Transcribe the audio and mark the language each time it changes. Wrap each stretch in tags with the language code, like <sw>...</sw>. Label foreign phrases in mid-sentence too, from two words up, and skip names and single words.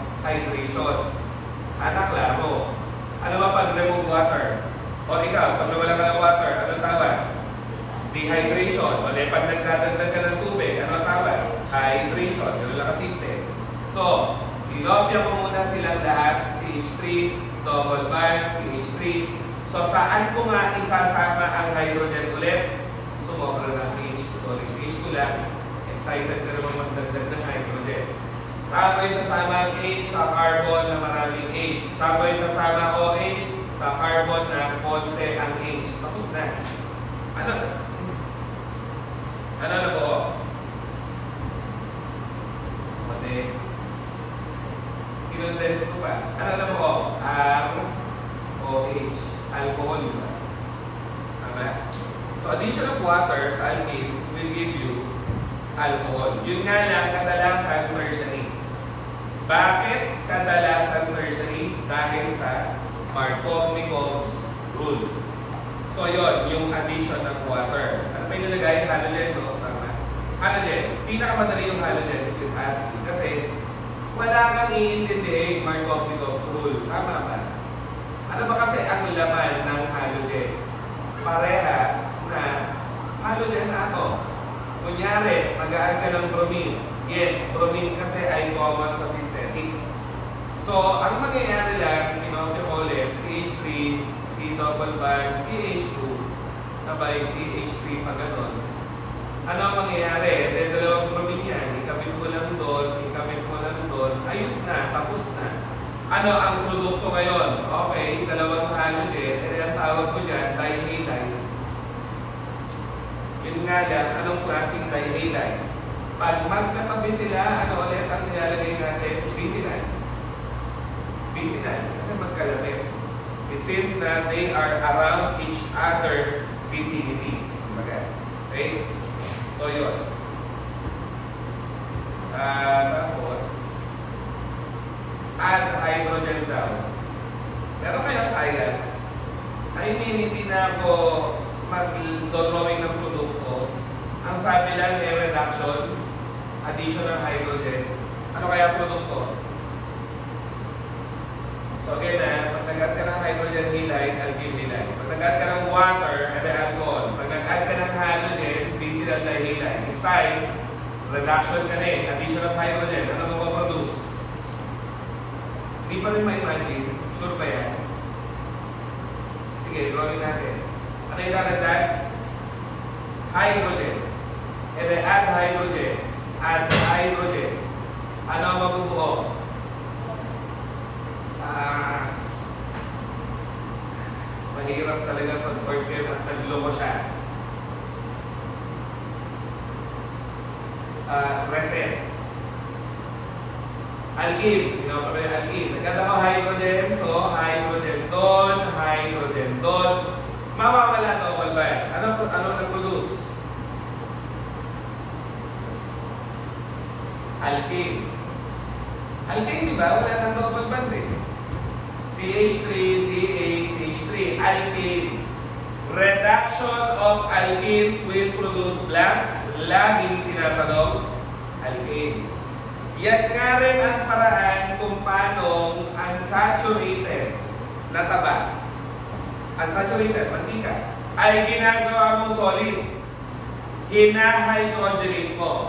<tl>Hydration. Sana klaro. Ano ba pag</tl> <en>remove water?</en> <tl>O ikaw, pag nawala ka ng water, anong tawag? Dehydration. O pag nagdadagdag ka ng tubig, anong tawag? Hydration. Ganun lang kasimple. So, inopya ko muna silang lahat, CH3, double bond, CH3. So, saan ko nga isasama ang hydrogen ulit? Sumobra ng H. Sorry, CH2 lang. Excited na naman magdagdag ng hydrogen. Sabay sasama ang H sa carbon na maraming H. Sabay sasama OH sa carbon na konti ang H. Tapos na. Ano? Ano na po? Mati. Kinondense ko pa. Ano na po? OH. Alcohol, di ba? Tama?</tl> <en>So, addition of water sa alkanes will give you alcohol.</en> <tl>Yun nga lang, kadalasan tertiary. Bakit kadalasan tertiary? Dahil sa Markovnikovs rule. So, yun, yung addition ng water. Ano pa yung nilagay? Halogen, no? Tama? Halogen. Pinakamadali yung halogen,</tl> <en>if you ask me.</en> <tl>Kasi, wala kang iintindihin Markovnikovs rule. Tama ba? Ano ba kasi ang laman ng halogen? Parehas na halogen atom. Kunyari, mag-add ka ng bromine. Yes, bromine kasi ay common sa synthetics. So, ang mangyayari lang, kinopya ko ulit, CH3,</tl> <en>C double bond,</en> <tl>CH2, sabay CH3 pa ganon. Ano ang mangyayari? Then, dalawang bromine yan. Ikabit mo lang doon, ikabit mo lang doon. Ayos na, tapos na. Ano ang produkto ngayon? Okay, dalawang halogen. And ang tawag ko dyan, dihalide. Yun nga lang, anong klaseng dihalide? Pag magkatabi sila, ano ulit ang nilalagay natin? Vicinal. Vicinal. Kasi magkalapit.</tl> <en>It seems that they are around each other's vicinity.</en> <tl>Okay? So, yun. Tapos, add hydrogen daw. Pero kaya kaya. I mean, hindi na ako mag-drawing ng produkto. Ang sabi lang may reduction, addition ng hydrogen. Ano kaya produkto? So again pag nag-add ka ng</tl> <en>hydrogen halide, alkyl halide.</en> <tl>Pag nag-add ka ng water, edi alcohol. Pag nag-add ka ng halogen,</tl> <en>vicinal dihalide. This time, reduction</en> <tl>ka rin,</tl> <en>addition of hydrogen.</en> <tl>Ano mapaproduce? Hindi pa rin ma-imagine. Sure ba yan? Sige, drawing natin. Ano yung dadagdag?</tl> <en>Hydrogen. And then add hydrogen. Add hydrogen.</en> <tl>Ano ang mabubuo? Mahirap talaga pag-order at nagloko siya. Reset. Alkene, ginawa pa rin alkene. Nagkata ko hydrogen, so hydrogen doon. Mawawala</tl> <en>double bond.</en> <tl>Ano nag-produce? alkane. Alkane, di ba? Wala nang</tl> <en>double bond</en> <tl>eh. CH3, CH, CH3, alkane.</tl> <en>Reduction of alkenes will produce blank.</en> <tl>Laging tinatanong alkanes. Yan nga rin ang paraan kung paano unsaturated na taba, unsaturated, mantika, ay ginagawa mong solid. Hina-hydrogenate mo.</tl>